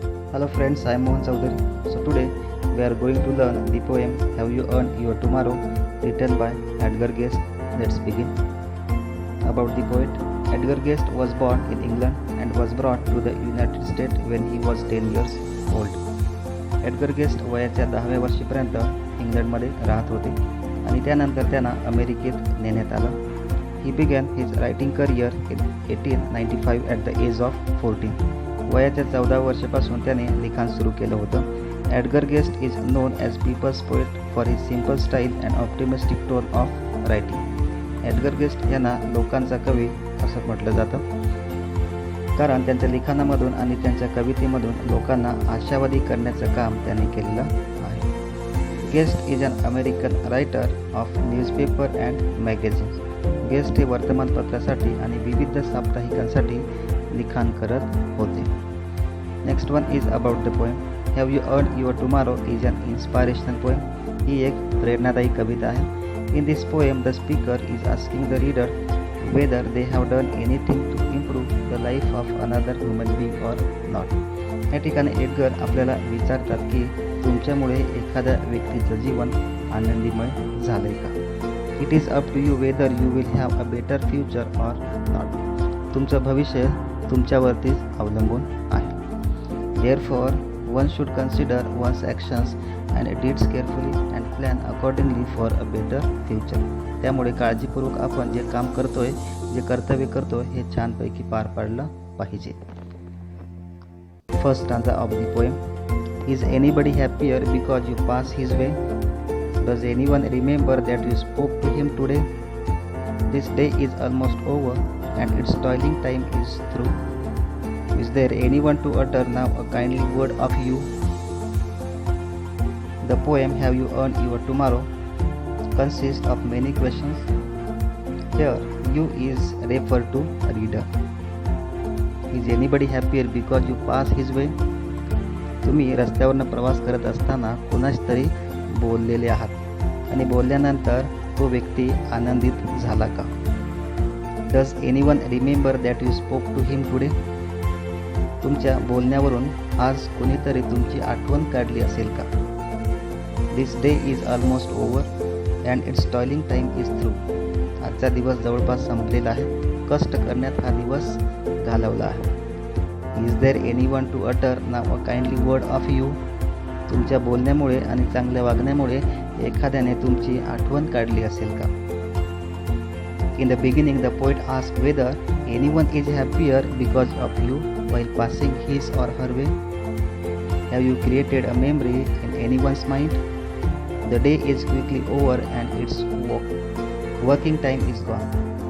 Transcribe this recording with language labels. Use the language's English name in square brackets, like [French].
[English] Hello friends, I am Mohan Chaudhary. So today we are going to learn the poem Have You Earned Your Tomorrow, written by Edgar Guest. Let's begin. About the poet, Edgar Guest was born in England and was brought to the United States when he was 10 years old. [Marathi] Edgar guest वयाच्या 10व्या वर्षीपर्यंत इंग्लंडमध्ये राहत होते आणि त्यानंतर त्यांना अमेरिकेत नेण्यात आलं. [English] He began his writing career in 1895 at the age of 14. [Marathi] वयाच्या 14 वर्षापासून त्याने लिखाण सुरू केलं होतं. [English] Edgar Guest is known as people's poet for his simple style and optimistic tone of writing. [Marathi] Edgar guest यांना लोकांचा कवी असं म्हटलं जातं कारण त्यांच्या लिखाणामधून आणि त्यांच्या कवितेमधून लोकांना आशावादी करण्याचं काम त्यांनी केलेलं आहे. [English] Guest is an American writer of newspaper and magazines. [Marathi] Guest हे वर्तमानपत्रासाठी आणि विविध साप्ताहिकांसाठी लिखाण करत होते. [English] Next one is about the poem. Have you earn your tomorrow is an inspirational poem. [Marathi] ही एक प्रेरणादायी कविता आहे. [English] In this poem the speaker is asking the reader whether they have done anything to improve the life of another human being or not. [Marathi] या ठिकाणी Edgar आपल्याला विचारतात की तुमच्यामुळे एखाद्या व्यक्तीचं जीवन आनंदीमय झालंय का. [English] It is up to you whether you will have a better future or not. [Marathi] तुमचं भविष्य तुमच्यावरतीच अवलंबून आहे. [English] Therefore one should consider one's actions and deeds carefully and plan accordingly for a better future. [Marathi] त्यामुळे काळजीपूर्वक आपण जे काम करतोय, जे कर्तव्य करतोय हे छानपैकी पार पाडलं पाहिजे. [English] First stanza of the poem. Is anybody happier because you pass his way. Does anyone remember that you spoke to him today. This day is almost over and it's toiling time is through. Is there anyone to utter now a kindly word of you. The poem have you earn your tomorrow consists of many questions. Here, you is referred to reader. Is anybody happier because you pass his way? [Marathi] तुम्ही रस्त्यावरनं प्रवास करत असताना कोणाच तरी बोललेले आहात आणि बोलल्यानंतर तो व्यक्ती आनंदित झाला का. [English] Does anyone remember that you spoke to him today? [Marathi] तुमच्या बोलण्यावरून आज कोणीतरी तुमची आठवण काढली असेल का. [English] This day is almost over and its toiling time is through. [Marathi] आजचा दिवस जवळपास संपलेला आहे. कष्ट करण्यात हा दिवस घालवला आहे. [English] Is there anyone to utter now a kindly word of you? [Marathi] तुमच्या बोलण्यामुळे आणि चांगल्या वागण्यामुळे एखाद्याने तुमची आठवण काढली असेल का. [English] In the beginning the poet asked whether anyone is happier because of you while passing his or her way. Have you created a memory in anyone's mind? The day is quickly over and its working time is gone.